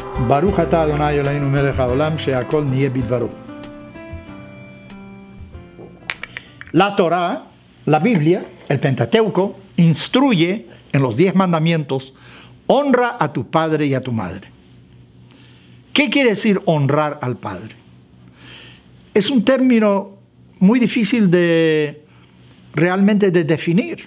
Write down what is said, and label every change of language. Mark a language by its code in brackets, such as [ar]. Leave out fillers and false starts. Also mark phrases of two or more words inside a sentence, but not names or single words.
[he] ברוך אתה אדוני אלוהינו מלך העולם שהכל נהיה בדברו. [es] La Torah, la Biblia, el Pentateuco, instruye en los 10 mandamientos: honra a tu padre y a tu madre. ¿Qué quiere decir honrar al padre? Es un término muy difícil realmente de definir.